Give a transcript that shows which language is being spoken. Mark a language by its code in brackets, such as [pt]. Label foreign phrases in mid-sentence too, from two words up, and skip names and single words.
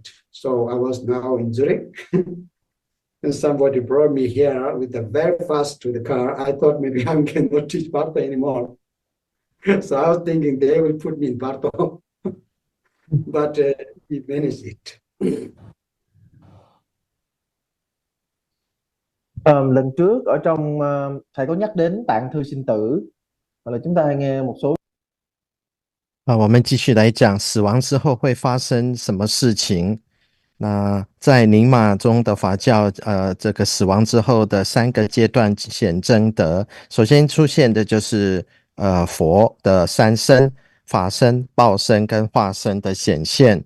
[en] So I was now in Zurich, and somebody brought me here with the very fast to the car. I thought maybe I cannot teach Bardo anymore. So I was thinking they will put me in Bardo, but he managed it. [vi] Lần trước ở trong thầy có nhắc đến tạng thư sinh tử, hoặc là chúng ta nghe một số [zh] 我们继续来讲死亡之后会发生什么事情。那在宁玛中的法教，这个死亡之后的3个阶段显真德。首先出现的就是佛的3身：法身、报身跟化身的显现。